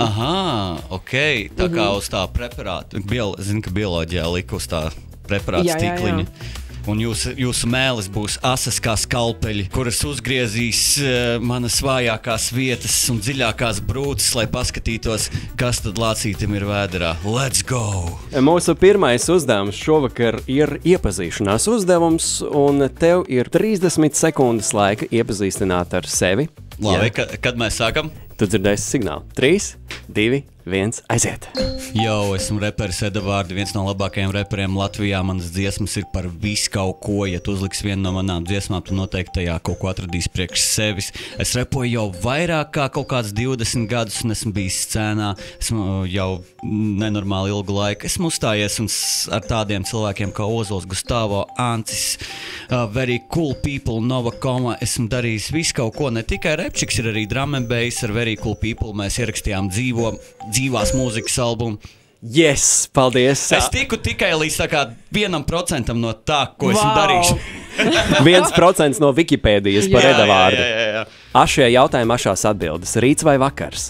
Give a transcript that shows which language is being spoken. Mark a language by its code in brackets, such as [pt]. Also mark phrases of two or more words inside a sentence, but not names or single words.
[lv] Aha, ok. Tā kā uz tā preparāta. Zinu, ka bioloģijā lika uz tā preparāta stikliņa. Un jūsu mēlis būs asas kā skalpeļi, kuras uzgriezīs manas vājākās vietas un dziļākās brūces, lai paskatītos, kas tad lācītim ir vēderā. [en] Let's go! [lv] Mūsu pirmais uzdevums šovakar ir iepazīšanās uzdevums, un tev ir 30 sekundes laika iepazīstināt ar sevi. Labi, kad mēs sākam? Tu dzirdēsi signālu. 3, 2, 1, aiziet! Jau esmu reperis Edavārdi, viens no labākajiem reperiem Latvijā. Manas dziesmas ir par visu kaut ko. Ja tu uzliks vienu no manām dziesmām, tu noteikti tajā kaut ko atradīsi priekš sevis. Es repoju jau vairāk kā kaut kāds 20 gadus un esmu bijis scēnā. Esmu jau nenormāli ilgu laiku. Esmu uzstājies un ar tādiem cilvēkiem kā Ozols, Gustavo, Ancis, Very Cool People, Nova Koma. Esmu darījis visu kaut ko, ne tikai repčiks, ir arī [en] drum and bass [lv] ar Very Cool People. Mēs ierakstījām dzīvās mūzikas albumu. Yes, paldies! Es tiku tikai līdz tā kā 1% no tā, ko esmu darījis. 1% no Wikipēdijas par Edavārdu. Jā. Ašie jautājumi, ašās atbildes. Rīts vai vakars?